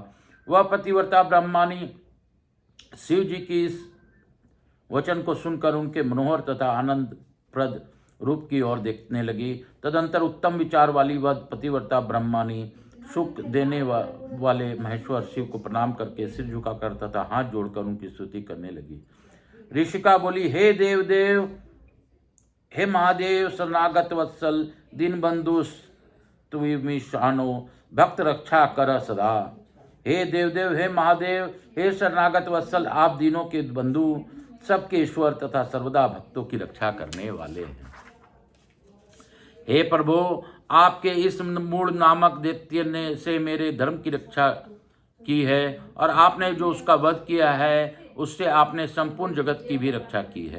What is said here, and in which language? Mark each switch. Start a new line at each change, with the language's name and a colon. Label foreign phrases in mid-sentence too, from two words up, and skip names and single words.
Hindi: वह पतिव्रता ब्रह्मानी शिव जी की इस वचन को सुनकर उनके मनोहर तथा आनंदप्रद रूप की ओर देखने लगी। तदंतर उत्तम विचार वाली वह पतिव्रता ब्रह्मानी सुख देने वाले महेश्वर शिव को प्रणाम करके सिर झुकाकर तथा हाथ जोड़कर उनकी स्तुति करने लगी। ऋषिका बोली,
Sanskrit: हे देवदेव, हे महादेव, शरणागत वत्सल, दीनबंधु स्तुमिशानो, भक्त रक्षा कर सदा।
Hindi: हे देवदेव, हे महादेव, हे शरणागत वत्सल, आप दीनों के बंधु, सबके ईश्वर तथा सर्वदा भक्तों की रक्षा करने वाले हैं। हे प्रभु, आपके इस मूढ़ नामक दैत्य ने से मेरे धर्म की रक्षा की है और आपने जो उसका वध किया है उससे आपने संपूर्ण जगत की भी रक्षा की है।